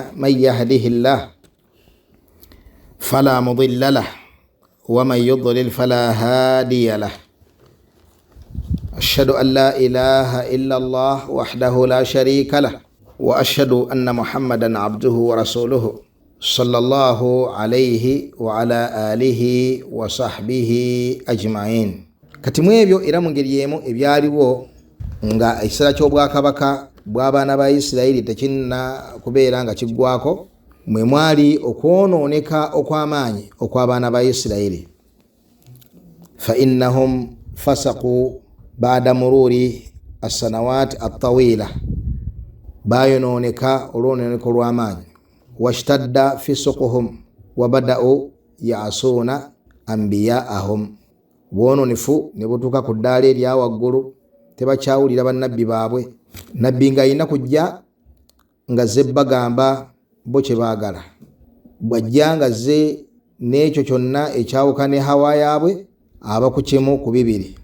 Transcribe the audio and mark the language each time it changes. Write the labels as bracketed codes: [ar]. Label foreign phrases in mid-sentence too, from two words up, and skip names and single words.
[ar] من يهده الله فلا مضل له ومن يضلل فلا هادي له. أشهد أن لا إله إلا الله وحده لا شريك له وأشهد أن محمدا عبده ورسوله صلى الله عليه وعلى آله وصحبه أجمعين. [lg] kati mu ebyo era mu ngeri emu ebyaliwo nga ekisera ky'obwakabaka bw'abaana ba Isirayiri tekinna kubeera nga kiggwako, mwe mwali okwonooneka okw'amaanyi okw'abaana ba Isirayiri. [ar] فإنهم فسقوا بعد مرور السنوات الطويلة, [lg] bayonooneka olwonooneko lw'amaanyi. [ar] واشتد فسقهم وبدأوا يعصون أنبياءهم, [lg] bwononefu ne butuuka ku ddaala erya waggulu, tebakyawulira bannabbi baabwe. nabbi ng'alina kujja nga zze bagamba bo kye baagala, bw'ajja nga zze n'ekyo kyonna ekyawuka ne hawa yaabwe aba ku kimu ku bibiri.